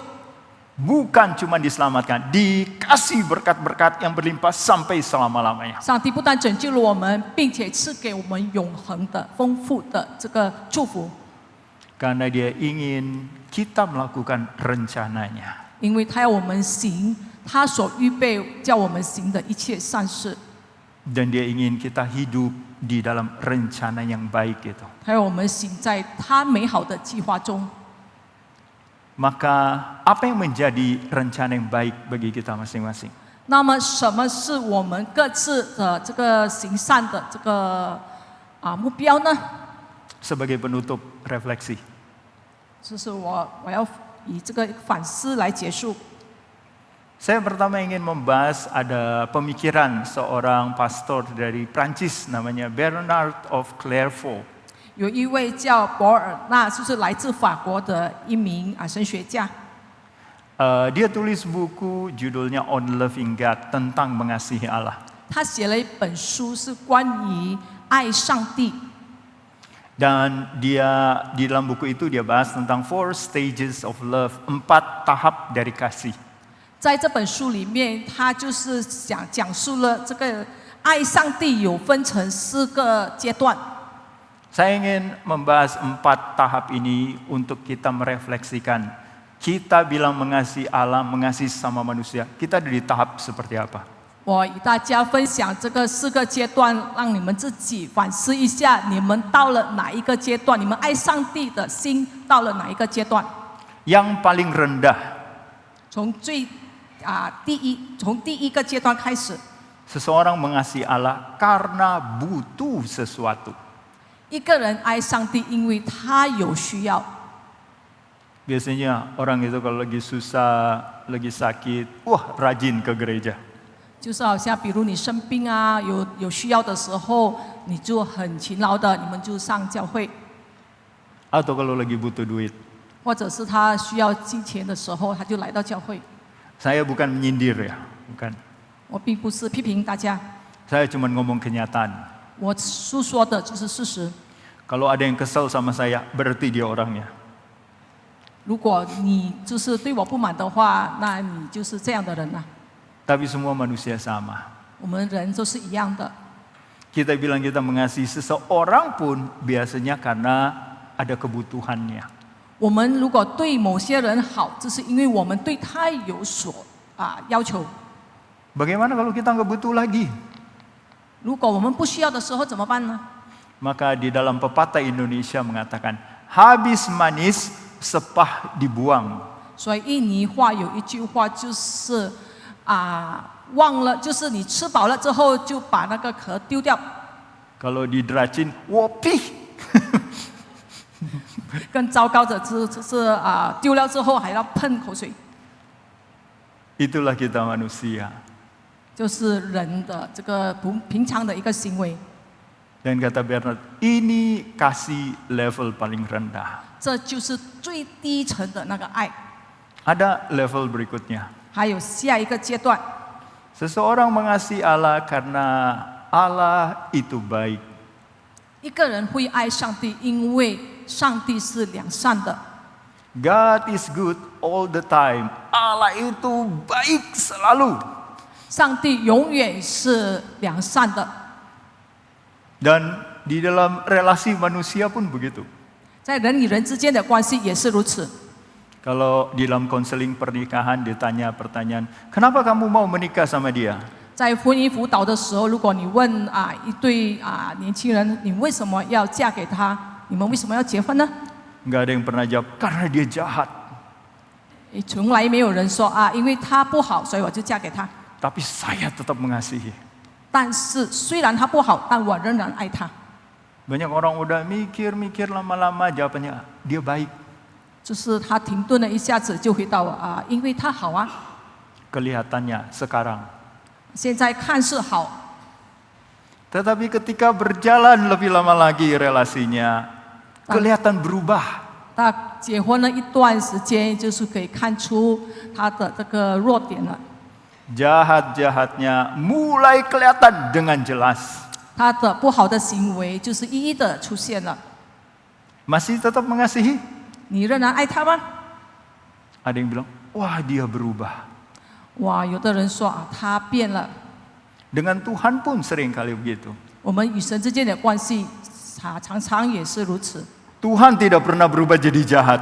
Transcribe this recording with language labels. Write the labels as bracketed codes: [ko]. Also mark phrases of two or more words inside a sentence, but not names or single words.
[id] Bukan cuma diselamatkan, dikasih berkat-berkat yang berlimpah sampai selama-lamanya. [zh] 上帝不但拯救了我们，并且赐给我们永恒的、丰富的这个祝福。 [id] Karena Dia ingin kita melakukan rencananya. [zh] 因为他要我们行他所预备叫我们行的一切善事， [id] Dan Dia ingin kita hidup di dalam rencana yang baik itu. [zh] 他要我们行在他美好的计划中。 [id] Maka apa yang menjadi rencana yang baik bagi kita masing-masing? [zh] 那么，什么是我们各自的这个行善的这个目标呢？ [id] Sebagai penutup refleksi. [zh] 就是我要以这个反思来结束。 [id] Saya pertama ingin membahas ada pemikiran seorang pastor dari Prancis namanya Bernard of Clairvaux. [zh] 有一位叫博尔纳，就是来自法国的一名神学家。 [id] Dia tulis buku judulnya On Loving God, tentang mengasihi Allah. [zh] 他写了一本书，是关于爱上帝。 [id] Dan dia di dalam buku itu dia bahas tentang [en] 4 stages of love, [id] 4 tahap dari kasih. [zh] 在这本书里面，他就是讲述了这个爱上帝有分成4个阶段。 [id] Saya ingin membahas 4 tahap ini untuk kita merefleksikan. Kita bilang mengasihi Allah, mengasihi sama manusia. Kita di tahap seperti apa? [zh] 我与大家分享这个4个阶段，让你们自己反思一下，你们到了哪一个阶段？你们爱上帝的心到了哪一个阶段？ [id] Yang paling rendah, [zh] 从第一个阶段开始， [id] Seseorang mengasihi Allah karena butuh sesuatu. [zh] 一个人爱上帝，因为他有需要。 [id] Biasanya orang itu kalau lagi susah, lagi sakit, wah rajin ke gereja. [zh] 就是好像比如你生病啊，有需要的时候，你就很勤劳的，你们就上教会； [id] Atau kalau lagi butuh duit. [zh] 或者是他需要金钱的时候，他就来到教会。 [id] Saya bukan menyindir ya, bukan. [zh] 我并不是批评大家， [id] Saya cuma ngomong kenyataan. [zh] 我诉说的就是事实。 [id] Kalau ada yang kesal sama saya, berarti dia orangnya. [zh] 如果你就是对我不满的话，那你就是这样的人呐、 [id] Tapi semua manusia sama. [zh] 我们人都是一样的。 [id] Kita bilang kita mengasihi seseorang pun biasanya karena ada kebutuhannya. [zh] 我们如果对某些人好，这是因为我们对他有所要求。 [id] Bagaimana kalau kita nggak butuh lagi? [zh] 如果我们不需要的时候怎么办呢？ [id] Maka di dalam pepatah Indonesia mengatakan, habis manis, sepah dibuang. [zh] 所以印尼话有一句话就是忘了，就是你吃饱了之后就把那个壳丢掉。 [id] Kalau di Dracin, wopih. [zh] 更糟糕的就是丢了之后还要喷口水， [id] Itulah kita manusia. [zh] 就是人的这个不平常的一个行为。 [id] Dan kata Bernard, ini kasih level paling rendah. [zh] 这就是最低层的那个爱。 [id] Ada level berikutnya. [zh] 还有下一个阶段， [id] Seseorang mengasihi Allah karena Allah itu baik. [zh] 一个人会爱上帝，因为上帝是良善的。 [en] God is good all the time. [id] Allah itu baik selalu. [zh] 上帝永远是良善的， [id] Dan di dalam relasi manusia pun begitu. [zh] 在人与人之间的关系也是如此。 [id] Kalau di dalam konseling pernikahan ditanya pertanyaan, kenapa kamu mau menikah sama dia? [zh] 在婚姻辅导的时候，如果你问一对年轻人，你为什么要嫁给他？你们为什么要结婚呢？ [id] Nggak ada yang pernah jawab, karena dia jahat. [zh] 从来没有人说因为他不好，所以我就嫁给他。 [id] Tapi saya tetap mengasihi. [zh] 但是虽然他不好，但我仍然爱他。 [id] Banyak orang udah mikir-mikir lama-lama jawabannya, dia baik. [zh] 就是他停顿了一下子，就回到因为他好啊。 [id] Kelihatannya sekarang. [zh] 现在看似好， [id] Tetapi ketika berjalan lebih lama lagi relasinya, kelihatan berubah. [zh] 他结婚了一段时间，就是可以看出他的这个弱点了。 [id] Jahat-jahatnya mulai kelihatan dengan jelas. [zh] 他的不好的行为就是一一的出现了。 [id] Masih tetap mengasihi? [zh] 你仍然爱他吗？ [id] Ada yang bilang, wah dia berubah. [zh] 哇，有的人说他变了。 [id] Dengan Tuhan pun sering kali begitu. [zh] 我们与神之间的关系，常常也是如此。 [id] Tuhan tidak pernah berubah jadi jahat.